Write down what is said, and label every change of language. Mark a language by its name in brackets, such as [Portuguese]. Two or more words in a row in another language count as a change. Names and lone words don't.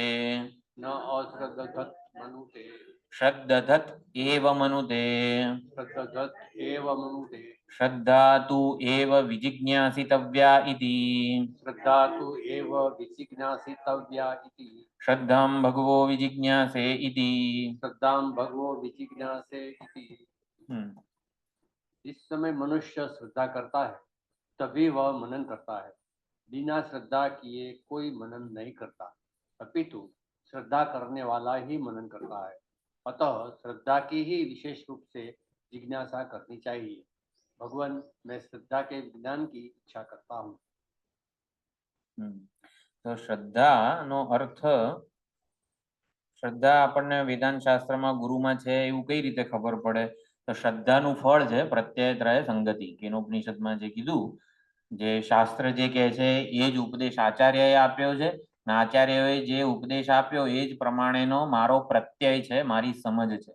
[Sanskrit] ન અશ્રદ્ધત મનુતે. શ્રદ્ધત એવ મનુતે. શ્રદ્ધત એવ મનુતે. શ્રદ્ધા તુ એવ વિજિજ્ઞાસિતવ્યા ઇતિ. શ્રદ્ધા તુ એવ વિજિજ્ઞાસિતવ્યા ઇતિ. શ્રદ્ધામ ભગવો વિજિજ્ઞાસે ઇતિ. श्रद्धाम भगवो विजिज्ञासे इति। [Hindi] जिस समय मनुष्य श्रद्धा करता है तभी वह मनन करता है, बिना श्रद्धा किए कोई मनन नहीं करता, अपितु श्रद्धा करने वाला ही मनन करता है। अतः श्रद्धा की ही विशेष रूप से जिज्ञासा करनी चाहिए। भगवान, मैं श्रद्धा के ज्ञान की इच्छा करता हूँ। [Gujarati] તો શ્રદ્ધા નો અર્થ, શ્રદ્ધા આપણને વેદાંત શાસ્ત્રમાં ગુરુમાં છે એવું કઈ રીતે ખબર પડે? તો શ્રદ્ધાનું ફળ છે પ્રત્યયત્રય સંગતિ. કેનોપનિષદમાં જે કીધું, જે શાસ્ત્ર જે કહે છે એ જ ઉપદેશ આચાર્યએ આપ્યો છે, અને આચાર્યએ જે ઉપદેશ આપ્યો એ જ પ્રમાણેનો મારો પ્રત્યય છે, મારી સમજ છે.